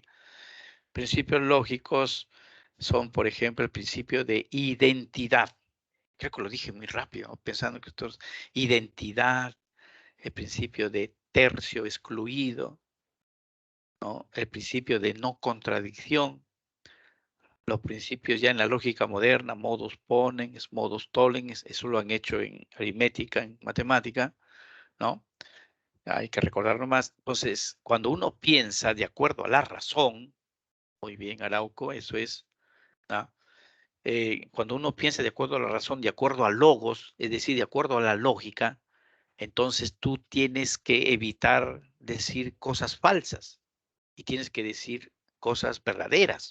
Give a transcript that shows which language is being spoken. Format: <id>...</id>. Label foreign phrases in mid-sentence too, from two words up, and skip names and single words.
<es>Principios lógicos son, por ejemplo, el principio de identidad. Creo que lo dije muy rápido, pensando que esto es identidad, el principio de tercio excluido, ¿no? El principio de no contradicción, los principios ya en la lógica moderna,</es> <la>modus ponens, modus tollens,</la> <es>eso lo han hecho en aritmética, en matemática, ¿no? Hay que recordar nomás. Entonces, cuando uno piensa de acuerdo a la razón, muy bien, Arauco, eso es, ¿no? Cuando uno piensa de acuerdo a la razón, de acuerdo a logos, es decir, de acuerdo a la lógica, entonces tú tienes que evitar decir cosas falsas y tienes que decir cosas verdaderas.</es>